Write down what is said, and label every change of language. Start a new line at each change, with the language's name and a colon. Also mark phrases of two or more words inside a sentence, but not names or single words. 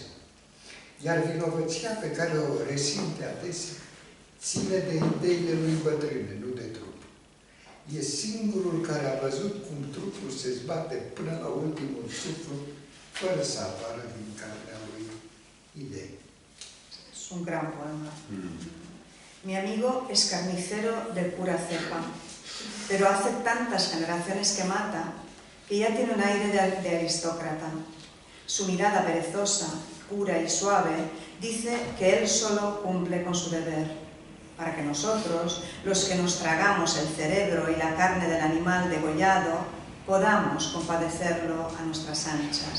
Romanian: Iar vinovăția pe care o resimte adesea ține de ideile lui bătrâne, nu de trup. E singurul care a văzut cum trupul se zbate până la ultimul suflu, fără să apară din carnea lui idei.
Spanish: Es un gran poema. Mi amigo es carnicero de pura cepa, pero hace tantas generaciones que mata que ya tiene un aire de aristócrata. Su mirada perezosa, pura y suave, dice que él solo cumple con su deber, para que nosotros, los que nos tragamos el cerebro y la carne del animal degollado, podamos compadecerlo a nuestras anchas.